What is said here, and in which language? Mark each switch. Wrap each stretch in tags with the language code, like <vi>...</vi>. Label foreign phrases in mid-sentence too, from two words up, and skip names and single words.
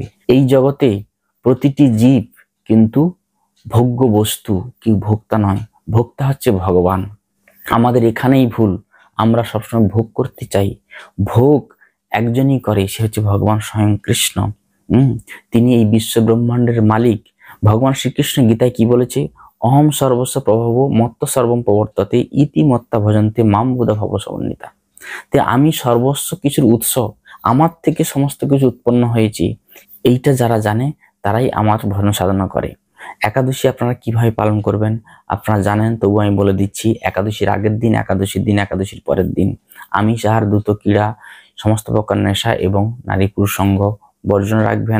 <bn>এই জগতে প্রতিটি জীব কিন্তু ভোগ্য বস্তু, কেউ ভোক্তা নয়। ভোক্তা হচ্ছে ভগবান। আমাদের এখানেই ভুল, আমরা সবসময় ভোগ করতে চাই। ভোগ একজনই করে, সে হচ্ছে ভগবান স্বয়ং কৃষ্ণ। তিনি এই বিশ্ব ব্রহ্মাণ্ডের মালিক। ভগবান শ্রীকৃষ্ণ গীতায় কি বলেছে?</bn> <sa>অহম সর্বস্ব প্রভব মত্ত সর্বম প্রবর্ততে ইতি মত্তা ভজন্তে মাম বুধা ভব সমন্বিতা।</sa> <bn>তাই আমি সর্বস্ব কিছুর উৎস, আমার থেকে সমস্ত কিছু উৎপন্ন হয়েছে, এইটা যারা জানে তারাই আমার ভজন সাধনা করে। একাদশী আপনারা কিভাবে পালন করবেন আপনারা জানেন, তবু আমি বলে দিচ্ছি। একাদশীর আগের দিন, একাদশীর দিন, একাদশীর পরের দিন আমিষ আহার, দ্রুত ক্রীড়া, সমস্ত প্রকার নেশা এবং নারী পুরুষ সঙ্গ বর্জন রাখবেন।</bn>